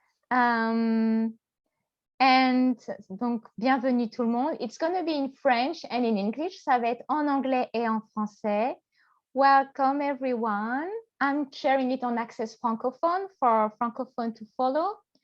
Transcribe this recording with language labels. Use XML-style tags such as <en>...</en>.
<en>And</en> <fr>donc bienvenue tout le monde.</fr> <en>It's gonna be in French and in English.</en> <fr>Ça va être en anglais et en français.</fr> <en>Welcome everyone. I'm sharing it on Access Francophone for Francophone to follow.</en>